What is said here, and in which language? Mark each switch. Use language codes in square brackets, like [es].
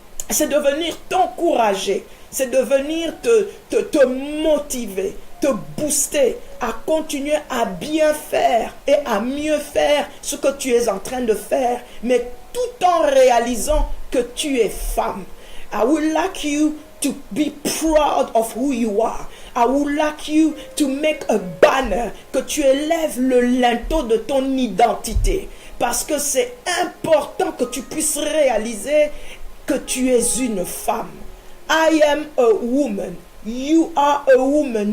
[fr] C'est de venir t'encourager, c'est de venir te motiver, te booster à continuer à bien faire et à mieux faire ce que tu es en train de faire, mais tout en réalisant que tu es femme. [en] I would like you to be proud of who you are. I would like you to make a banner, [fr] que tu élèves le linteau de ton identité, parce que c'est important que tu puisses réaliser que tu es une femme. [en] I am a woman. You are a woman.